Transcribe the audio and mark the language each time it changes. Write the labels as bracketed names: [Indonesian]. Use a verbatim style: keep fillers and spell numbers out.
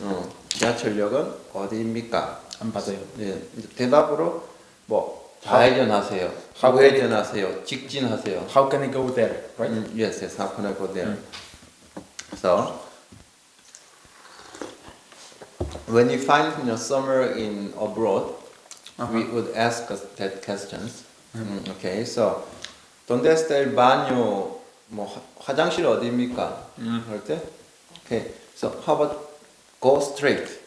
[Korean] 어, 지하철역은 어디입니까? 안 받아요. 예, 이제 대답으로 뭐 좌회전하세요, 좌회전. 우회전하세요, 직진하세요. [English] How can I go there, right? 음, yes, yes, how can I go there? So, when you find you know, somewhere in abroad, we would ask us that questions. [Spanish] 음, okay, so, ¿dónde está el baño? [Korean] 뭐 화- 화장실 어디입니까? 할 때, [English] okay, so how about go straight?